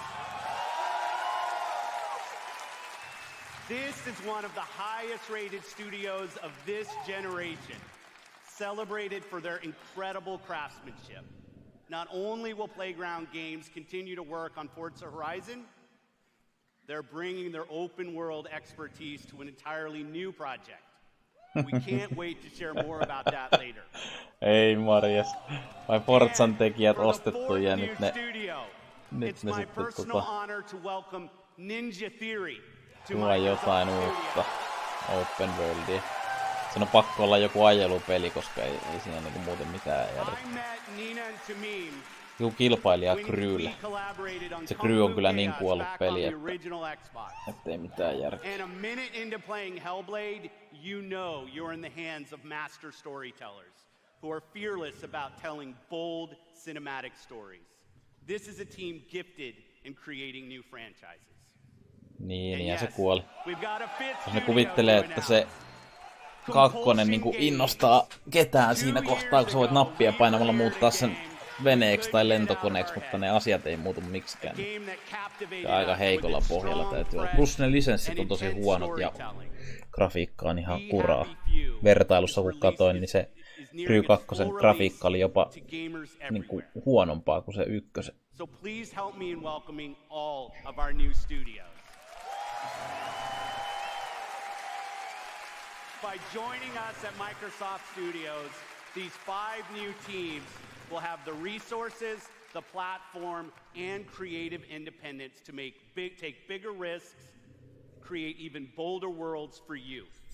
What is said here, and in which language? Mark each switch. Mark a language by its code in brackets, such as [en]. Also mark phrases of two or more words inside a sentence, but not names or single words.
[en] This is one of the highest-rated studios of this generation, celebrated for their incredible craftsmanship. not only will Playground Games continue to work on Forza Horizon, they're bringing their open world expertise to an entirely new project. We can't wait to share more about that later. [fi] Ei marjas. Vai Forzan tekijät ostettu ja nyt ne sitten tuo jotain uutta [en] open worldia. [fi] Sen on pakko olla joku ajelupeli, koska ei siinä niinku muuten mitään järkeä. Joku kilpailija Crewlle. Se Crew on kyllä niin kuollut peli, ettei mitään järkeä. [en] And a minute into playing Hellblade, you know you're in the hands of master storytellers who are fearless about telling bold cinematic stories. This is a team gifted in creating new franchises. [fi] Niin, ja se kuoli. Jos ne kuvittelee, että se kakkonen niinku innostaa ketään siinä kohtaa, kun sä voit nappia painamalla muuttaa sen veneeksi tai lentokoneeksi, mutta ne asiat ei muutu miksikään. Aika heikolla pohjalla täytyy olla. Plus ne lisenssit on tosi huonot ja grafiikka on ihan kuraa. Vertailussa kun katoin, niin se Crew 2 grafiikka oli jopa niinku huonompaa kuin se ykkösen. [en] So please help me in welcoming all of our new studios. By joining us at Microsoft Studios, these 5 new teams will have the resources, the platform, and creative independence to take bigger risks, create even bolder worlds for you.